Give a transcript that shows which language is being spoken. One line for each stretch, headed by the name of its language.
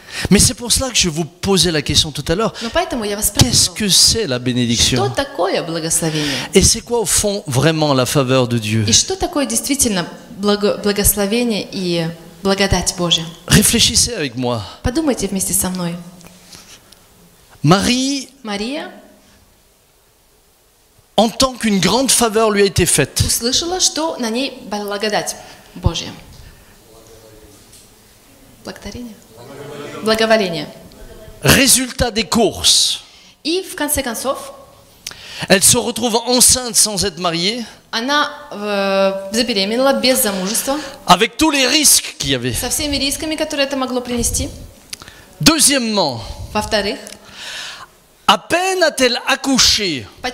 French: Mais c'est pour cela que je vous posais la question tout à l'heure.
Russian: Но поэтому я вас
French: Qu'est-ce
Russian: спрашиваю,
French: que c'est la
Russian: что
French: bénédiction?
Russian: такое благословение?
French: Et c'est quoi au fond vraiment la faveur de Dieu?
Russian: И что такое действительно благословение и благодать Божья?
French: Réfléchissez avec moi.
Russian: Подумайте вместе со мной.
French: Marie
Russian: Мария
French: entend qu'une grande faveur lui a été faite.
Russian: услышала, что на ней благодать Божья. Благодарение? Благоволение.
French: Résultat des courses.
Russian: И в конце концов,
French: Elle se retrouve enceinte sans être mariée,
Russian: она забеременела без замужества,
French: avec tous les risques qu'il y avait.
Russian: со всеми рисками, которые это могло принести.
French: Deuxièmement,
Russian: Во-вторых,
French: à peine a-t-elle accouché,